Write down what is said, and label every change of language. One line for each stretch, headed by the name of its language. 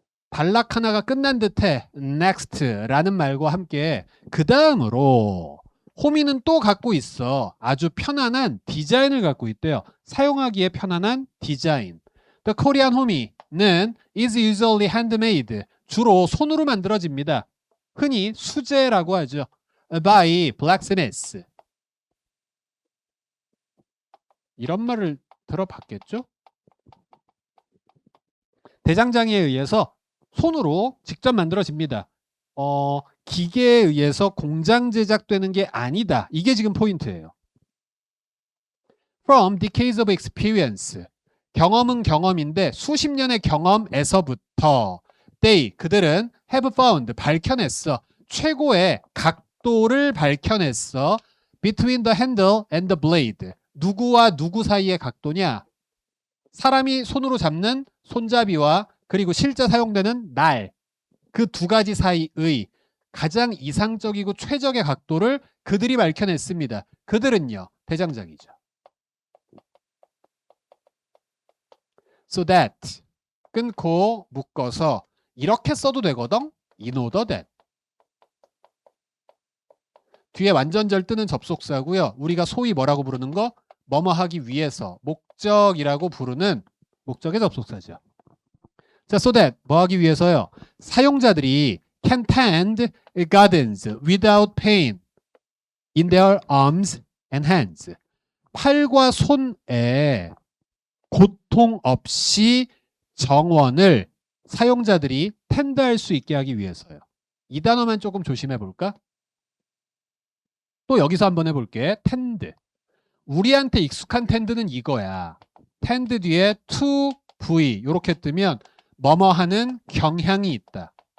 Korean: 단락 하나가 끝난 듯해 next라는 말과 함께 그 다음으로 호미는 또 갖고 있어. 아주 편안한 디자인을 갖고 있대요. 사용하기에 편안한 디자인.
English: The Korean 호미는 is usually handmade.
Korean: 주로 손으로 만들어집니다. 흔히 수제라고 하죠.
English: By blacksmiths.
Korean: 이런 말을 들어봤겠죠? 대장장이에 의해서 손으로 직접 만들어집니다. 기계에 의해서 공장 제작되는 게 아니다. 이게 지금 포인트예요.
English: From decades of experience.
Korean: 경험은 경험인데 수십 년의 경험에서부터
English: they,
Korean: 그들은
English: have found,
Korean: 밝혀냈어. 최고의 각도를 밝혀냈어.
English: Between the handle and the blade.
Korean: 누구와 누구 사이의 각도냐? 사람이 손으로 잡는 손잡이와 그리고 실제 사용되는 날, 그 두 가지 사이의 가장 이상적이고 최적의 각도를 그들이 밝혀냈습니다. 그들은요, 대장장이죠.
English: So that,
Korean: 끊고 묶어서 이렇게 써도 되거든.
English: In order that.
Korean: 뒤에 완전절 뜨는 접속사고요. 우리가 소위 뭐라고 부르는 거? 뭐뭐 하기 위해서, 목적이라고 부르는 목적의 접속사죠. 자,
English: so that
Korean: 뭐 하기 위해서요? 사용자들이
English: can tend gardens without pain in their arms and hands.
Korean: 팔과 손에 고통 없이 정원을 사용자들이 텐드할 수 있게 하기 위해서요. 이 단어만 조금 조심해 볼까? 또 여기서 한번 해볼게. 텐드. 우리한테 익숙한 텐드는 이거야. 텐드 뒤에 to v 이렇게 뜨면 뭐뭐 하는 경향이 있다.